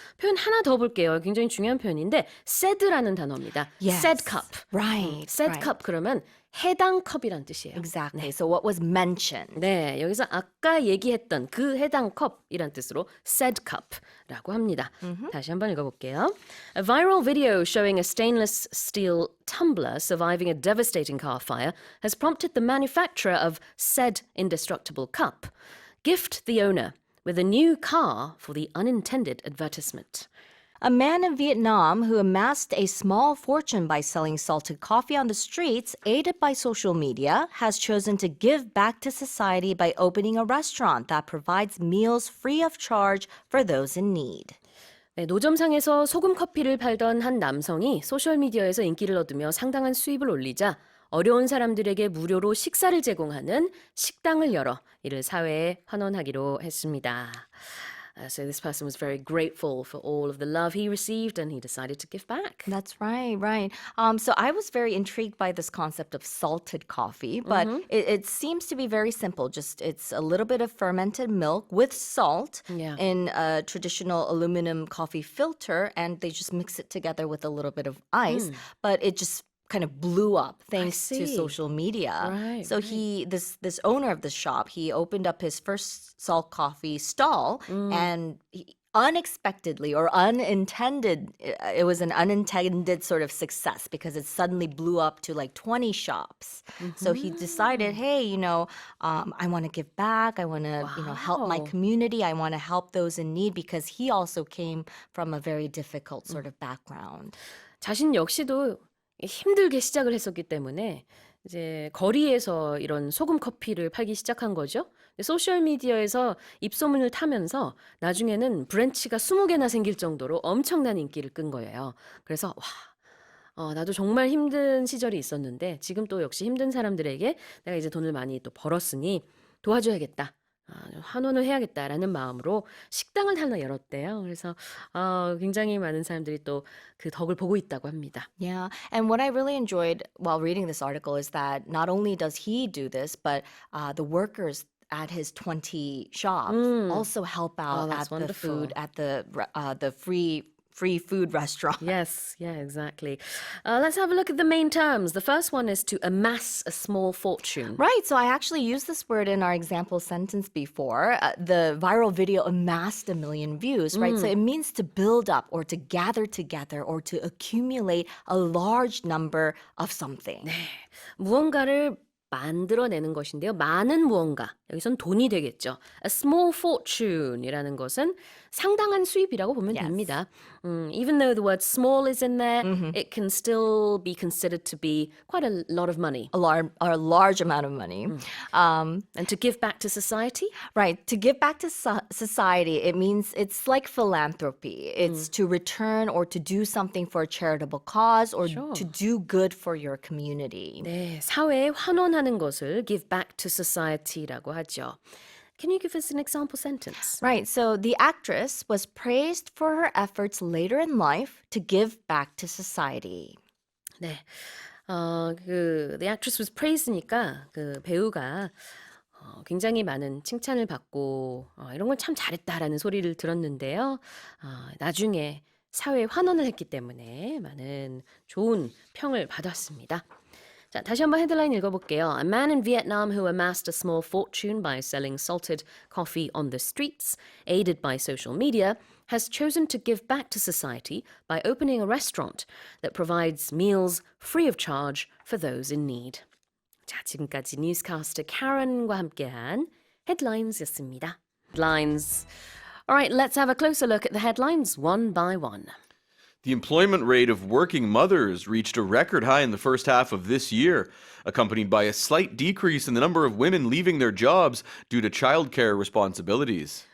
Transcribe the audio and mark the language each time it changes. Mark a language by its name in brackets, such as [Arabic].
[Korean] 표현 하나 더 볼게요. 굉장히 중요한 표현인데 said라는 단어입니다. [English] Yes. said cup. Right. said right. [Korean] cup 그러면 해당 컵이란 뜻이에요. [English] Exactly. So what was mentioned. [Korean] 네, 여기서 아까 얘기했던 그 해당 컵이란 뜻으로 said cup라고 합니다. 다시 한번 읽어볼게요. [English] A viral video showing a stainless steel tumbler surviving a devastating car fire has prompted the manufacturer of said indestructible cup gift the owner with a new car for the unintended advertisement. A man in Vietnam who amassed a small fortune by selling salted coffee on the streets, aided by social media, has chosen to give back to society by opening a restaurant that provides meals free of charge for those in need. [Korean] 네, 노점상에서 소금 커피를 팔던 한 남성이 소셜미디어에서 인기를 얻으며 상당한 수입을 올리자 어려운 사람들에게 무료로 식사를 제공하는 식당을 열어 이를 사회에 환원하기로 했습니다. [English] So this person was very grateful for all of the love he received and he decided to give back. That's right, right. So I was very intrigued by this concept of salted coffee, but it seems to be very simple. Just it's a little bit of fermented milk with salt Yeah. in a traditional aluminum coffee filter, and they just mix it together with a little bit of ice. But it just kind of blew up thanks to see. social media. Right, So this owner of the shop, he opened up his first salt coffee stall, and unexpectedly or unintended, it was an unintended sort of success because it suddenly blew up to like 20 shops. So he decided, hey, I want to give back. I want to, help my Wow. community. I want to help those in need because he also came from a very difficult sort of background. [Korean] 자신 역시도 힘들게 시작을 했었기 때문에 이제 거리에서 이런 소금 커피를 팔기 시작한 거죠. 소셜 미디어에서 입소문을 타면서 나중에는 브랜치가 20개나 생길 정도로 엄청난 인기를 끈 거예요. 그래서 나도 정말 힘든 시절이 있었는데 지금 또 역시 힘든 사람들에게 내가 이제 돈을 많이 또 벌었으니 도와줘야겠다. 환원을 해야겠다라는 마음으로 식당을 하나 열었대요. 그래서 굉장히 많은 사람들이 또 그 덕을 보고 있다고 합니다. [English] Yeah. And what I really enjoyed while reading this article is that not only does he do this, but the workers at his 20 shops also help out that's at the wonderful. food, at the free food restaurant. Yes, yeah, exactly. Let's have a look at the main terms. The first one is to amass a small fortune. Right. So I actually used this word in our example sentence before. The viral video amassed 1 million views, right? So it means to build up or to gather together or to accumulate a large number of something. [Korean] 무언가를 만들어내는 것인데요. 많은 무언가. 여기선 돈이 되겠죠. A small fortune이라는 것은 상당한 수입이라고 보면 [English] Yes. [Korean] 됩니다. [English] Even though the word small is in there, it can still be considered to be quite a lot of money. A large amount of money. And to give back to society? Right. To give back to society, it means it's like philanthropy. It's to return or to do something for a charitable cause or Sure. to do good for your community. [Korean] 네, 사회에 환원하는 것을 [English] give back to society [Korean] 라고 하죠. [English] Can you give us an example sentence? Right. So the actress was praised for her efforts later in life to give back to society. [Korean] 네. [English] The actress was praised [Korean] 니까 그 배우가 굉장히 많은 칭찬을 받고 이런 걸 참 잘했다라는 소리를 들었는데요. 나중에 사회에 환원을 했기 때문에 많은 좋은 평을 받았습니다. 자, 다시 한번 헤드라인 읽어볼게요. [English] A man in Vietnam who amassed a small fortune by selling salted coffee on the streets, aided by social media, has chosen to give back to society by opening a restaurant that provides meals free of charge for those in need. [Korean] 자, 지금까지 뉴스캐스터 카런과 함께한 헤드라인스였습니다. [English] Headlines. All right, let's have a closer look at the headlines one by one. The employment rate of working mothers reached a record high in the first half of this year, accompanied by a slight decrease in the number of women leaving their jobs due to childcare responsibilities.